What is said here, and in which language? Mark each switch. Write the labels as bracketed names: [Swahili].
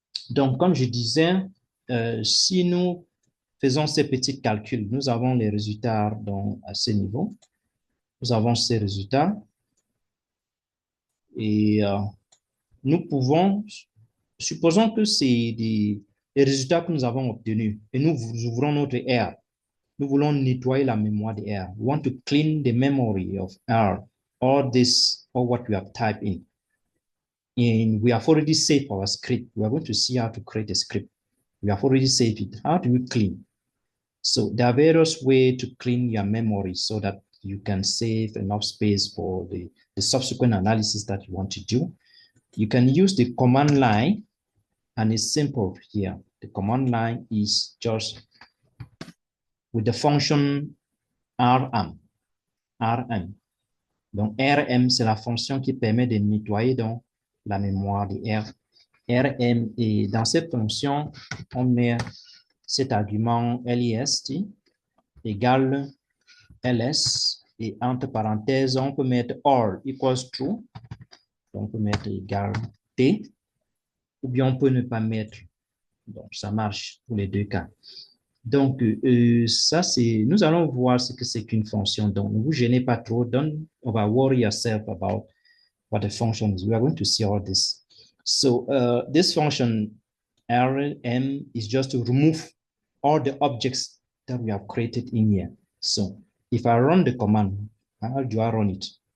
[French] Donc, comme je disais, si nous faisons ces petits calculs, nous avons les résultats à ce niveau. Nous avons ces résultats et nous pouvons, supposons que c'est des résultats que nous avons obtenus et nous ouvrons notre R. Nous voulons nettoyer la mémoire de R. [English] We want to clean the memory of R, all what we have typed in. And we have already saved our script. We are going to see how to create a script. We have already saved it. How do we clean? So there are various ways to clean your memory so that you can save enough space for the subsequent analysis that you want to do. You can use the command line, and it's simple here. The command line is just with the function rm. rm. [French] Donc, rm, c'est la fonction qui permet de nettoyer donc, la mémoire de rm. Et dans cette fonction, on met cet argument list égale ls, et entre parenthèses, on peut mettre or equals true, donc on peut mettre égal t, ou bien on peut ne pas mettre. Donc, ça marche pour les deux cas. Donc, ça, c'est, nous allons voir ce que c'est qu'une fonction. Donc, ne vous gênez pas trop. [English] Don't worry yourself about what the function is. We are going to see all this. So, this function rm is just to remove all the objects that we have created in here. So, if I run the command, how do I run it?